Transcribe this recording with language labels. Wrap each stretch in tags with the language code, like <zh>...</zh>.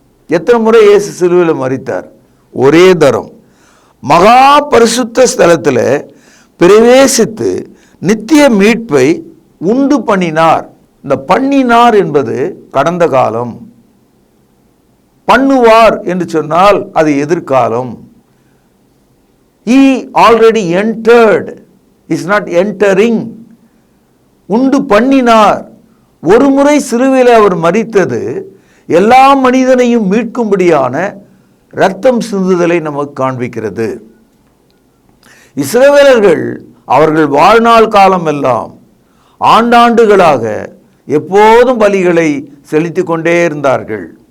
<ta>எத்தனை முறை இயேசு சிலுவையில் மரித்தார்? ஒரே தரம் மகா பரிசுத்த ஸ்தலத்தில் பிரவேசித்து நித்திய மீட்பை உண்டு பண்ணினார். இந்த பண்ணினார் என்பது கடந்த காலம். பண்ணுவார் என்று சொன்னால் அது எதிர்காலம்.</ta> <en>He already entered, is not entering.</en> <ta>உண்டு பண்ணினார். ஒரு முறை சிலுவையில் அவர் மரித்தது எல்லா மனிதனையும் மீட்கும்படியான இரத்தம் சிந்துதலை நமக்கு காண்பிக்கிறது. இஸ்ரவேலர்கள் அவர்கள் வாழ்நாள் காலம் எல்லாம் ஆண்டாண்டுகளாக எப்போதும் பலிகளை செலுத்தி கொண்டே இருந்தார்கள்.</ta>